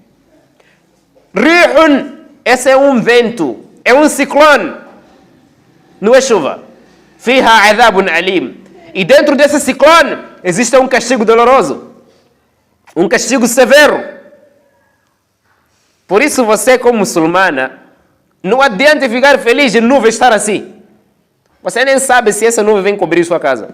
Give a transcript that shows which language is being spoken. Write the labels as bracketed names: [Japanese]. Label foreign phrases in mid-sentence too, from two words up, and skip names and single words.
[Portuguese] Rihun, esse é um vento, é um ciclone. Não é chuva. [Arabic] فيها عذاب أليم. [Portuguese] E dentro desse ciclone existe um castigo doloroso. Um castigo severo. Por isso você, como muçulmana, não adianta ficar feliz de nuvem estar assim. Você nem sabe se essa nuvem vem cobrir sua casa.